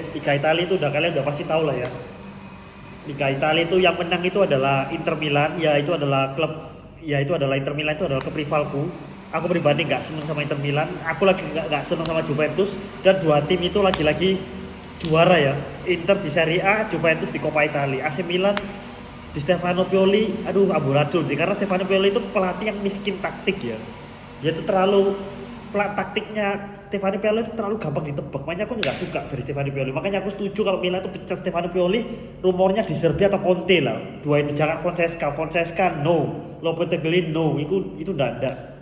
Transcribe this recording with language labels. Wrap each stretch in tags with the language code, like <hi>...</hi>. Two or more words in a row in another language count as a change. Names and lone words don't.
<id>Liga Italia itu kalian udah pasti tahu lah ya. Liga Italia itu yang menang itu adalah Inter Milan, itu adalah Inter Milan, itu adalah klub rivalku. Aku pribadi nggak seneng sama Inter Milan. Aku lagi nggak seneng sama Juventus, dan dua tim itu lagi-lagi juara ya. Inter di Serie A, Juventus di Coppa Italia. AC Milan di Stefano Pioli, aduh amburadul sih, karena Stefano Pioli itu pelatih yang miskin taktik ya. Dia itu taktiknya Stefano Pioli itu terlalu gampang ditebak. Makanya aku nggak suka dari Stefano Pioli. Makanya aku setuju kalau Milan itu pecat Stefano Pioli, rumornya di Serbia atau Conte lah. Dua itu, jangan Fonseca no, Lopetegui no, itu ndak.</id>